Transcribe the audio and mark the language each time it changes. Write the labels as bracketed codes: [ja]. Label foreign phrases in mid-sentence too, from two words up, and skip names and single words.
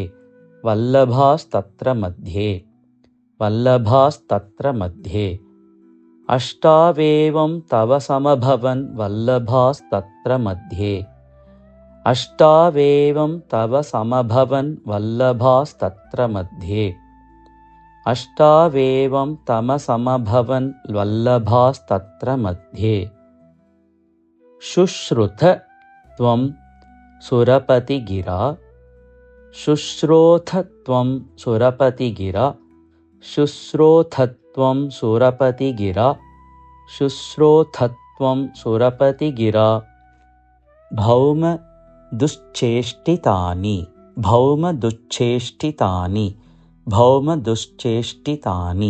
[sa] വല്ലഭാസ്തത്ര മധ്യേ വല്ലഭാസ്തത്ര മധ്യേ അഷ്ടാവേവം തവ സമഭവൻ വല്ലഭാസ്തത്ര മധ്യേ അഷ്ടാവേവം തവ സമഭവൻ വല്ലഭാസ്തത്ര മധ്യേ അഷ്ടാവേവം തമ സമഭവൻ വല്ലഭാസ്തത്ര മധ്യേ शुश्रुत त्वं सुरपतिगिरा शुश्रोथ त्वं सुरपतिगिरा शुश्रोथ त्वं सुरपतिगिरा शुश्रोथ त्वं सुरपतिगिरा भौम दुश्चेष्टितानि भौम दुश्चेष्टितानि भौम दुश्चेष्टितानि